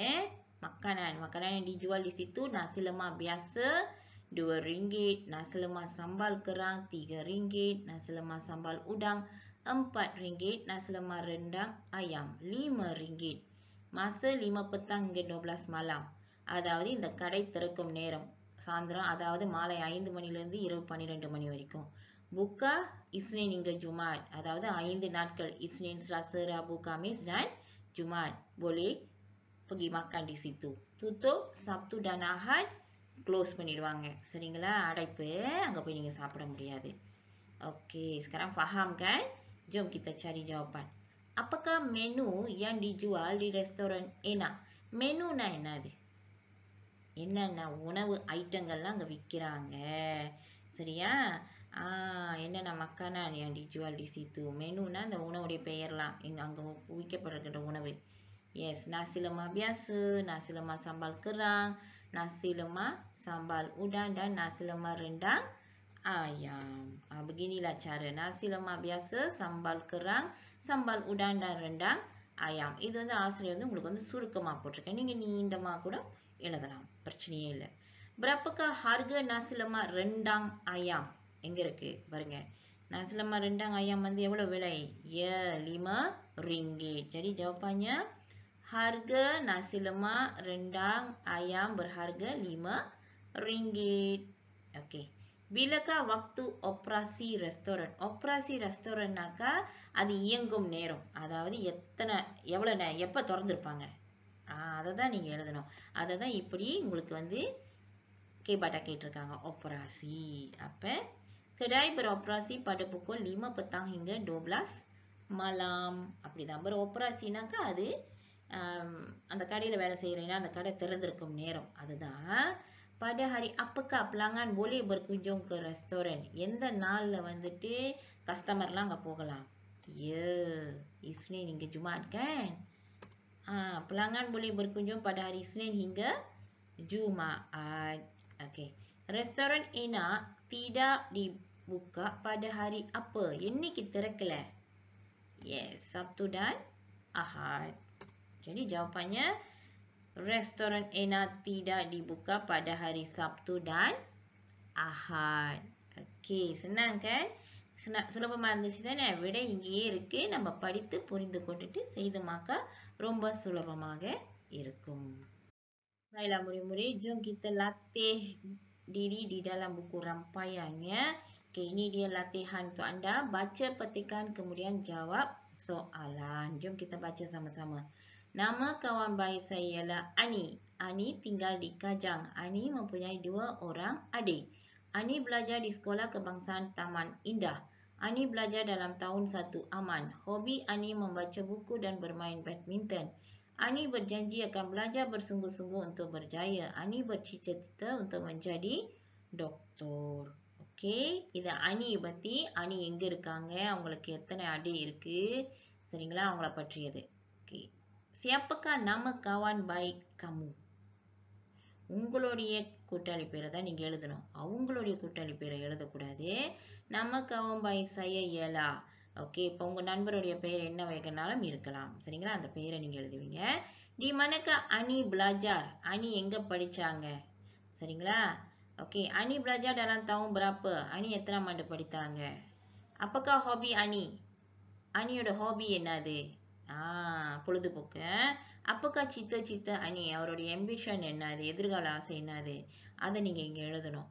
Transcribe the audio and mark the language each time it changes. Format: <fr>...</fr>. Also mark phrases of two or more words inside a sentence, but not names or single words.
<ms>Makanan yang dijual di situ nasi lemak biasa RM2, nasi lemak sambal kerang RM3, nasi lemak sambal udang RM4, nasi lemak rendang ayam RM5. Masa 5 petang hingga 12 malam.</ms> <ta>அதாவது இந்த கடை திறக்கும் நேரம் சாயந்தரம், அதாவது மாலை 5 மணிலிருந்து இரவு 12 மணி வரைக்கும்.</ta> <ms>Buka Isnin hingga Jumaat,</ms> <ta>அதாவது 5 நாட்கள்,</ta> <ms>Isnin, Selasa, Rabu, Kamis dan Jumaat. Boleh pergi makan di situ. Tutup Sabtu dan Ahad,</ms> <ta>க்ளோஸ் பண்ணிடுவாங்க. சரிங்களா? அடைப்பு அங்கே போய் நீங்கள் சாப்பிட முடியாது. ஓகே,</ta> <ms>sekarang faham kan? Jom kita cari jawapan. Apakah menu yang dijual di restoran enak?</ms> <ta>Menuனா என்னது? என்னென்ன உணவு ஐட்டங்கள்லாம் அங்கே விற்கிறாங்க. சரியா? என்னென்ன</ta> <ms>makanan yang dijual di situ.</ms> <ta>Menuனா அந்த உணவுடைய பெயர்லாம் அங்கே விற்கப்படுகிற உணவு.</ta> <ms>Yes, nasi lemak biasa, nasi lemak sambal kerang, nasi lemak sambal udang dan nasi lemak rendang ayam. Beginilah cara. Nasi lemak biasa, sambal kerang, sambal udang dan rendang ayam.</ms> <ta>இது வந்து ஆசிரியர் வந்து உங்களுக்கு வந்து சுருக்கமாக போட்டிருக்கேன். நீங்கள் நீண்டமாக கூட எழுதலாம். பிரச்சனையே இல்லை.</ta> <ms>Berapakah harga nasi lemak rendang ayam?</ms> <ta>எங்கே இருக்கு பாருங்க.</ta> <ms>Nasi lemak rendang ayam</ms> <ta>வந்து எவ்வளவு விலை?</ta> <ms>Ya, RM5. Jadi jawapannya harga nasi lemak rendang ayam berharga RM5. Okey. Bilakah waktu operasi restoran? Operasi restoran</ms> <ta>னாக்கா அது இயங்கும் நேரம். அதாவது எப்போ திறந்திருப்பாங்க. அதை தான் நீங்கள் எழுதணும். அதை தான் இப்படி உங்களுக்கு வந்து கேபாட்டா கேட்டிருக்காங்க.</ta> <ms>operasi. அப்போ kedai beroperasi pada pukul 5 petang hingga 12 malam.</ms> <ta>அப்படிதான். beroperasiனாக்கா அது அந்த கடையில் வேலை செய்கிறீங்கன்னா அந்த கடை திறந்திருக்கும் நேரம். அதுதான்.</ta> <ms>pada hari apakah pelanggan boleh berkunjung ke restoran?</ms> <ta>எந்த நாளில் வந்துட்டு கஸ்டமர்லாம் அங்கே போகலாம்?</ta> <ms>Ya, Isnin hingga Jumaat kan? Pelanggan boleh berkunjung pada hari Isnin hingga Jumaat. Okey. Restoran enak tidak dibuka pada hari apa?</ms> <ta>என்னைக்கு திறக்கல?</ta> <ms>Yes, Sabtu dan Ahad. Jadi jawapannya restoran enak tidak dibuka pada hari Sabtu dan Ahad. Okey, senang kan?</ms> <ta>சுலபமாக இருந்துச்சு தானே? விடை இங்கேயே இருக்கு. நம்ம படித்து புரிந்து கொண்டுட்டு செய்தோமாக்கா ரொம்ப சுலபமாக இருக்கும்.</ta> <ms>Baiklah murid-murid, jom kita latih diri di dalam buku rampaiannya. Okey, ini dia latihan untuk anda. Baca petikan kemudian jawab soalan. Jom kita baca sama-sama. Nama kawan baik saya ialah Ani. Ani tinggal di Kajang. Ani mempunyai 2 orang adik. Ani belajar di Sekolah Kebangsaan Taman Indah. Ani belajar dalam tahun 1 aman. Hobi Ani membaca buku dan bermain badminton. Ani berjanji akan belajar bersungguh-sungguh untuk berjaya. Ani bercita-cita untuk menjadi doktor. Okey,</ms> <ta>இது அனி பற்றி. அனி எங்கே இருக்காங்க, அவங்களுக்கு எத்தனை அடி இருக்கு, சரிங்களா, அவங்கள பற்றியது. ஓகே,</ta> <ms>siapakah nama kawan baik kamu?</ms> <ta>உங்களுடைய கூட்டாளி பேரை தான் நீங்கள் எழுதணும். அவங்களுடைய கூட்டாளி பேரை எழுதக்கூடாது.</ta> <ms>நம்ம kawan baik saya ialah.</ms> <ta>ஓகே, இப்போ உங்கள் நண்பருடைய பெயர் என்ன வேகனாலும் இருக்கலாம். சரிங்களா, அந்த பெயரை நீங்கள் எழுதுவீங்க.</ta> <ms>di manakah Ani belajar? Ani</ms> <ta>எங்கே படித்தாங்க? சரிங்களா. ஓகே,</ta> <ms>Ani belajar dalam tahun berapa?</ms> <ta>Ani எத்தனாம் ஆண்டு படித்தாங்க?</ta> <ms>apakah hobi Ani?</ms> <ta>அனியோட ஹாபி என்னது? பொழுதுபோக்கு. அப்பக்கா cita-cita Ani, அவருடைய ambition என்னது, எதிர்கால ஆசை என்னது, அதை நீங்கள் இங்கே எழுதணும்.</ta>